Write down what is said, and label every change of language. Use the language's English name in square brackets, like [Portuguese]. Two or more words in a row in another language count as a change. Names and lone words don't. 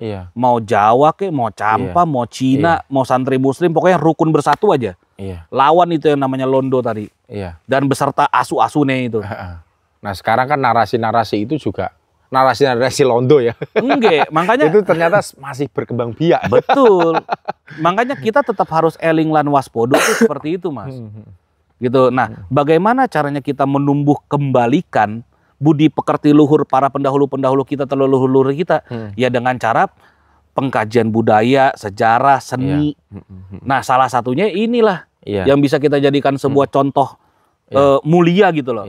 [Indonesian] Mau Jawa ke, mau Campa, mau Cina, mau santri muslim, pokoknya rukun bersatu aja. Lawan itu yang namanya Londo tadi. Dan beserta asu-asune itu. Nah sekarang kan narasi-narasi itu juga narasi-narasi Londo ya. Enggak, makanya itu ternyata masih berkembang biak. Betul. Makanya kita tetap harus [Javanese] eling lan waspodo [Indonesian] itu seperti itu, Mas. Gitu. Nah, bagaimana caranya kita menumbuh kembalikan budi pekerti luhur para pendahulu-pendahulu kita, leluhur kita? Ya dengan cara pengkajian budaya, sejarah, seni. Nah, salah satunya inilah yang bisa kita jadikan sebuah contoh mulia gitu loh.